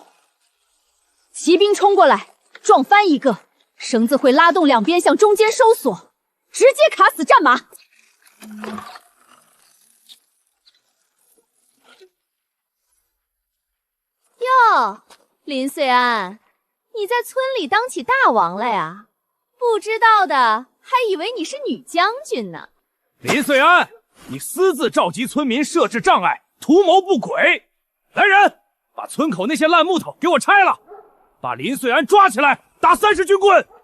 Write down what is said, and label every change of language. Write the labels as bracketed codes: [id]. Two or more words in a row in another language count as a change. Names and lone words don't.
[zh] 騎兵衝過來，撞翻一個，繩子會拉動兩邊向中間收縮，直接卡死戰馬。喲， 林穗安，你在村里当起大王了呀？不知道的还以为你是女将軍呢。林穗安，你私自召集村民，设置障碍，图谋不軌！来人，把村口那些烂木头给我拆了，把林穗安抓起来，打30军棍！